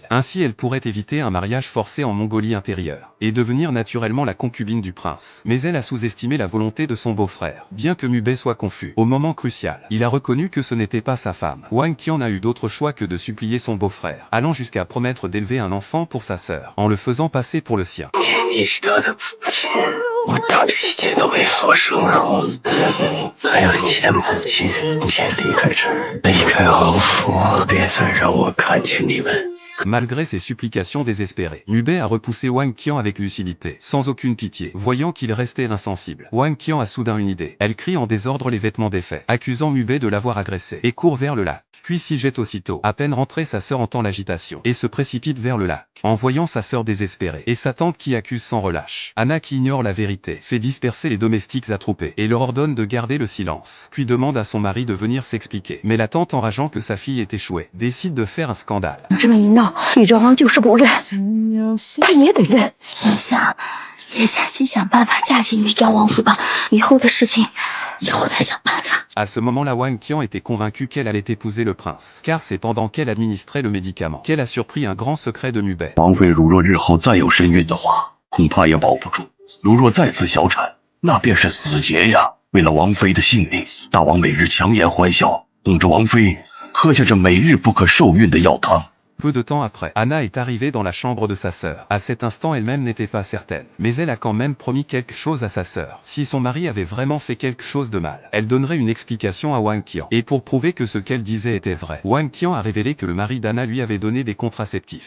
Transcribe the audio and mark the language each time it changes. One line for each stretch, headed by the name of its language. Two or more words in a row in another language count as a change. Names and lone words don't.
French: Ainsi elle pourrait éviter un mariage forcé en Mongolie intérieure, et devenir naturellement la concubine du prince. Mais elle a sous-estimé la volonté de son beau-frère, bien que Mu Bei soit confus. Au moment crucial, il a reconnu que ce n'était pas sa femme. Wang Qian n'a eu d'autre choix que de supplier son beau-frère, allant jusqu'à promettre d'élever un enfant pour sa sœur, en le faisant passer pour le sien.
Chinese: 你是他的祖亲，我当这一切都没发生。还有你的母亲，先离开这儿，离开王府，别再让我看见你们。
French: Malgré ses supplications désespérées, Mu Bei a repoussé Wang Qian avec lucidité, sans aucune pitié, voyant qu'il restait insensible. Wang Qian a soudain une idée. Elle crie en désordre les vêtements défaits, accusant Mu Bei de l'avoir agressée, et court vers le lac. Puis s'y jette aussitôt. À peine rentrée, sa sœur entend l'agitation, et se précipite vers le lac, en voyant sa sœur désespérée, et sa tante qui accuse sans relâche. Anna, qui ignore la vérité, fait disperser les domestiques attroupés, et leur ordonne de garder le silence, puis demande à son mari de venir s'expliquer. Mais la tante, enrageant que sa fille ait échoué, décide de faire un scandale.
Chinese: 这么一闹，宇昭王就是不认，他也得认。也下先想办法嫁进宇昭王府吧，以后的事情以后再想办法。
French: À ce moment-là, Wang Qian était convaincue qu'elle allait épouser le prince, car c'est pendant qu'elle administrait le médicament qu'elle a surpris un grand secret de Mu Bei.
Chinese: 王妃如若日后再有身孕的话，恐怕也保不住。如若再次小产，那便是死结呀！为了王妃的性命，大王每日强颜欢笑，哄着王妃喝下这每日不可受孕的药汤。
French: Peu de temps après, Anna est arrivée dans la chambre de sa sœur. À cet instant, elle-même n'était pas certaine. Mais elle a quand même promis quelque chose à sa sœur. Si son mari avait vraiment fait quelque chose de mal, elle donnerait une explication à Wang Qian. Et pour prouver que ce qu'elle disait était vrai, Wang Qian a révélé que le mari d'Anna lui avait donné des contraceptifs.